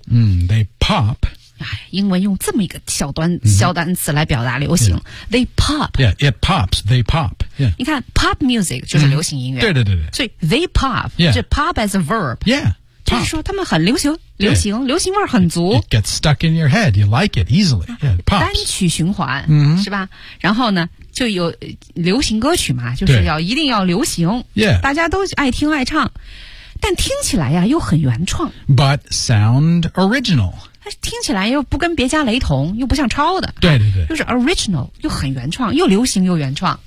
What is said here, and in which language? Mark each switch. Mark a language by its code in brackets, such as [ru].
[en] They pop [zh] 英文用这么一个小单词来表达流行、 [en] yeah. They pop Yeah, it pops, they pop、yeah. [zh] 你看 pop music 就是流行音乐、对 [en] 所以 they pop、 yeah. 就 pop as a verb Yeah, [zh] 就是说他们很流行流行、 [en] yeah. [zh] 流行味儿很足 [en] It gets stuck in your head, you like it easily Yeah, pops [zh] 单曲循环、 [en] mm-hmm. [zh] 是吧然后呢就有流行歌曲嘛就是要一定要流行、 [en] yeah. [zh] 大家都爱听爱唱但听起来呀又很原创 [en] but sound original [zh] 听起来又不跟别家雷同又不像抄的对就是 original 又很原创又流行又原创